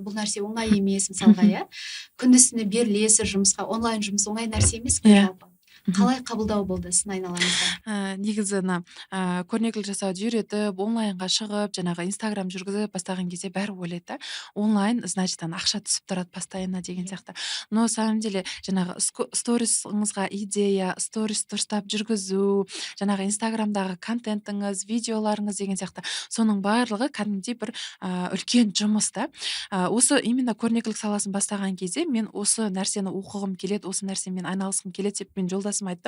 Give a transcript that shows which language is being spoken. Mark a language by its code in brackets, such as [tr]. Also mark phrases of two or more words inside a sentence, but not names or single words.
[kk] Бұл нәрсе оңай емес, мысалға, күндіз-түні берілесіз жұмысқа, онлайн жұмыс оңай нәрсе емес қой жалпы. Қалай қабылдау болды сіздің айналаңызда? Негізі көрнекілік жасауды үйретіп, онлайнға шығып, жаңағы Инстаграм жүргізіп бастаған кезде бәрі ойлайды, онлайн, значит, ақша түсіп тұрады постоянно деген сияқты. [ru] Но на самом деле [kk] жаңағы сторисыңызға идея, сторис дұрыстап жүргізу, жаңағы Инстаграмдағы контентіңіз, видеоларыңыз деген сияқты, соның барлығы кәдімгідей бір үлкен жұмыс та. Осы именно көрнекілік саласын бастаған кезде мен осы нәрсені оқығым келеді, осы нәрсемен айналысқым келеді деп мен жолдасым айттым.